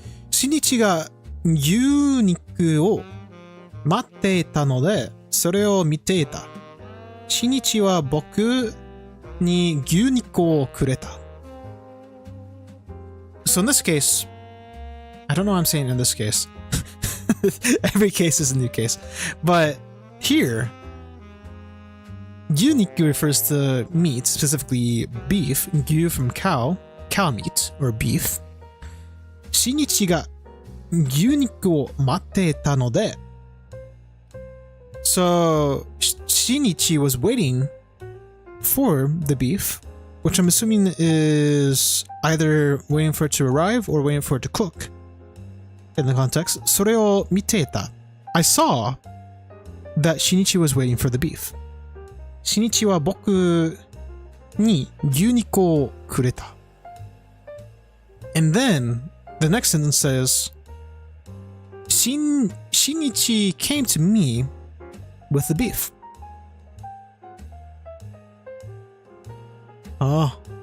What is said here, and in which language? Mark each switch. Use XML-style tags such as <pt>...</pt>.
<ja>しにちが牛肉を待っていたので、それを見ていた。しにちは僕に牛肉をくれた。</ja> <en>So in this case, I don't know what I'm saying in this case. Every case is a new case. But here, 牛肉 refers to meat, specifically beef, 牛 from cow meat, or beef.</en> <ja>しにちが牛肉を待っていたので、</ja> <en>So, Shinichi was waiting for the beef, which I'm assuming is either waiting for it to arrive or waiting for it to cook. In the context,</en> <ja>それを見ていた.</ja> <en>I saw that Shinichi was waiting for the beef.</en> <ja>Shinichi は僕に牛肉をくれた.</ja> <en>And then, the next sentence says, Shinichi came to me with the beef. Ah.</en>